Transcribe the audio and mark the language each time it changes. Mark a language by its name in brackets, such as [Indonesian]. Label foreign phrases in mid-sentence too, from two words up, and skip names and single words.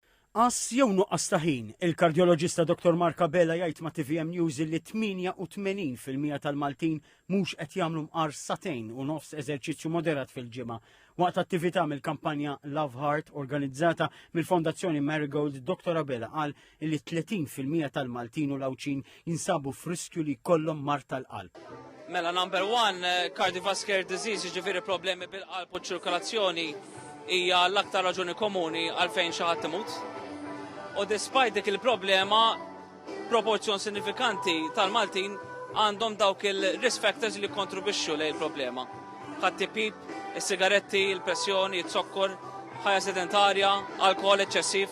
[Maltese] Naqqas jew nuqqas ta' ħin, il-kardjoloġista Dr. Marka Bella jgħid ma' TVM News li 88% tal-Maltin mhux qed jagħmlu mqar satejn u nofs eżerċizzju moderat fil-ġimgħa. Waqt attività mill-kampanja Love Heart organizzata mill-Fondazzjoni Marigold, Dr. Bella qal li 30% tal-Maltin u Lawċin jinsabu f'riskju li jkollhom mart tal-qalb. Mela, [English] number one, cardiovascular disease, [Maltese] ġifiri problemi bil-qalb u ċirkolazzjoni hija l-aktar raġuni komuni għalfejn xi ħadd imut. U despite dik il-problema, proporzjon sinifikanti tal-Maltin għandhom dawk il- [English] risk factors [Maltese] li kontribwixxu lejn il-problema. Ħadd-tipip, is-sigaretti, il-pressjoni, it-sokkor, ħajja sedentarja, alkohol eċċessiv.